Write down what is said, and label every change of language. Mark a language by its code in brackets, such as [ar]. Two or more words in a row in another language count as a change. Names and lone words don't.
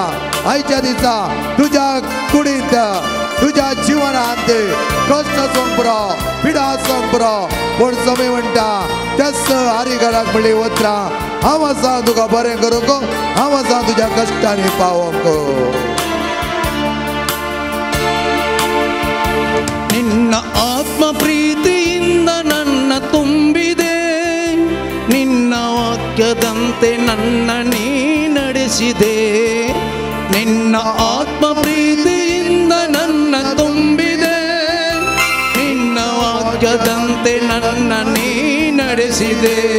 [kok] आयच्या दिसा तुज्या कुडींत तुज्या जिवनांत कश्ट आसूंक पुरो, पिडा आसूंक पुरो, पूण सोमी म्हणटा त्याच आरिगाराक म्हणली वत्रा हांव आसा तुका बरें करूंक, हांव आसा तुज्या कश्टांनी पावोंक. [kn] ನಿನ್ನ ಆತ್ಮ ಪ್ರೀತಿಯಿಂದ ನನ್ನ ತುಂಬಿದೆ, ನಿನ್ನ ವಾಕ್ಯದಂತೆ ನನ್ನ ನೀ ನಡೆಸಿದೆ. ನಿನ್ನ ಆತ್ಮ ಪ್ರೀತಿಯಿಂದ ನನ್ನ ತುಂಬಿದೆ, ನಿನ್ನ ವಾಕ್ಯದಂತೆ ನನ್ನ ನೀ ನಡೆಸಿದೆ.